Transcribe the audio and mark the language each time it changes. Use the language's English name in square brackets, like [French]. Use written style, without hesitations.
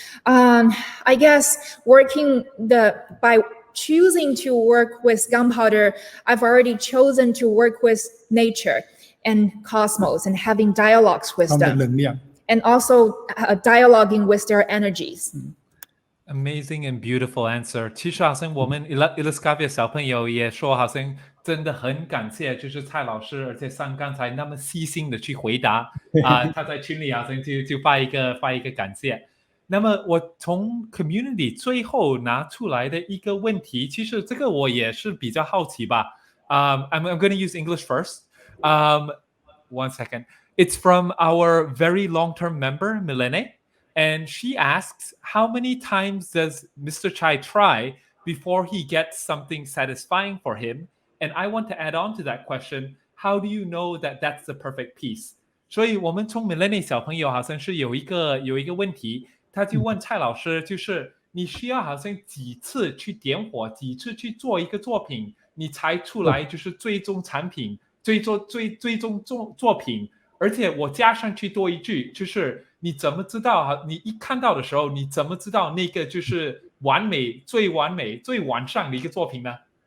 [English] I guess by choosing to work with gunpowder, I've already chosen to work with nature and cosmos and having dialogues with them, and also dialoguing with their energies. Amazing and beautiful answer. [Chinese] 其实好像我们 Illuskavia 小朋友也说，好像真的很感谢，就是蔡老师，而且像刚才那么细心的去回答他在群里好像就发一个感谢。那么我从 community 最后拿出来的一个问题，其实这个我也是比较好奇吧。 [English] I'm going to use English first. 1 second. It's from our very long-term member, Milene. And she asks, how many times does Mr. Chai try before he gets something satisfying for him? And I want to add on to that question, how do you know that that's the perfect piece? [Chinese] 所以我们从 Millennial 小朋友好像是有一个问题，他就问蔡老师，就是你需要好像几次去点火，几次去做一个作品，你才出来就是最终产品，最终作品。而且我加上去多一句，就是你怎么知道你一看到的时候，你怎么知道那个就是最完善的一个作品呢？